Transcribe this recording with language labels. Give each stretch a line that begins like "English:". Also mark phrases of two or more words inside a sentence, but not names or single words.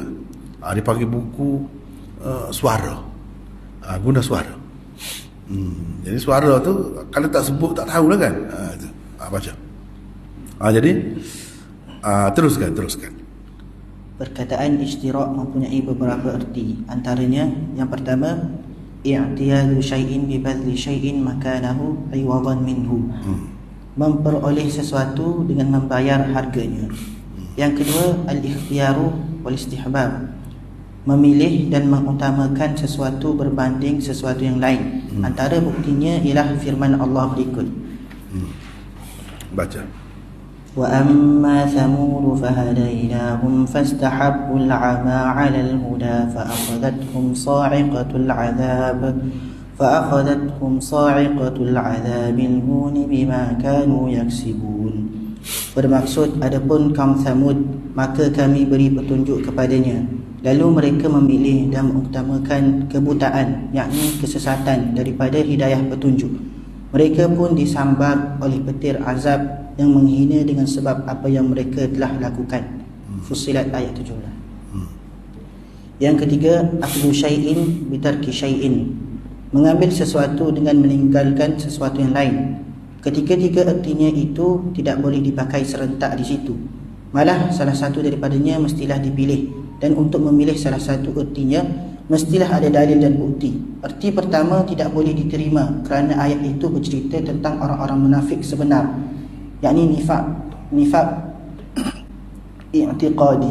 Malay: Dia panggil buku suara, guna suara. Jadi suara tu kalau tak sebut tak tahulah kan. Baca. Jadi teruskan. Perkataan ishtirak mempunyai beberapa erti. Antaranya yang pertama,
Arabic: اعتياض شيء ببذل شيء مكانه عوضا منه.
Malay: Memperoleh sesuatu dengan membayar harganya. Yang kedua,
Arabic: الاختيار والاستحباب.
Malay: Memilih dan mengutamakan sesuatu berbanding sesuatu yang lain. Antara buktinya ialah firman Allah berikut. Baca.
Arabic: وأما ثمود فهديناهم فاستحبوا العمى على الهدى فأخذتهم صاعقة العذاب الهون بما كانوا يكسبون.
Malay: Bermaksud, adapun kaum Thamud, maka kami beri petunjuk kepadanya, lalu mereka memilih dan mengutamakan kebutaan, yakni kesesatan daripada hidayah petunjuk. Mereka pun disambar oleh petir azab yang menghina dengan sebab apa yang mereka telah lakukan. Fussilat ayat 17. Yang ketiga,
Arabic: أخذ شيء بترك شيء.
Malay: Mengambil sesuatu dengan meninggalkan sesuatu yang lain. Ketiga-tiga ertinya itu tidak boleh dipakai serentak di situ. Malah salah satu daripadanya mestilah dipilih, dan untuk memilih salah satu ertinya mestilah ada dalil dan bukti. Erti pertama tidak boleh diterima kerana ayat itu bercerita tentang orang-orang munafik sebenar, yakni
Arabic: نفاق اعتقادي.